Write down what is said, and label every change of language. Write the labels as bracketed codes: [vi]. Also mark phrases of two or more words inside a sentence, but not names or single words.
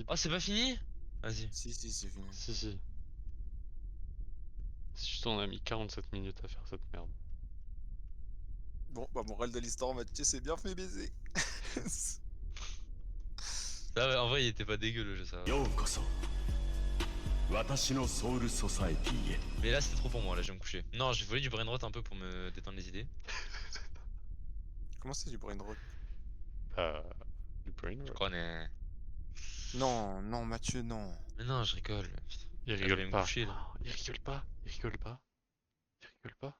[fr] Oh, c'est pas fini? Vas-y. Si, c'est fini. Si, si. C'est juste on a mis 47 minutes à faire cette merde. Bon, bah, morale de l'histoire, Mathieu s'est bien fait baiser. Ça, ouais, en vrai, il était pas dégueu le jeu, ça. va. [ja] ようこそ私のソウルソサエティへ [fr] Mais là, c'était trop pour moi, là, je vais me coucher. Non, j'ai volé du [en] brain rot [fr] un peu pour me détendre les idées. Comment c'est du [en] brain rot? [fr] Du brain Je rot. crois, mais... Non, non, Mathieu, non. Mais non, je rigole. Putain. Il Là, je vais rigole me pas. coucher, là. Il rigole pas. Il rigole pas. Il rigole pas.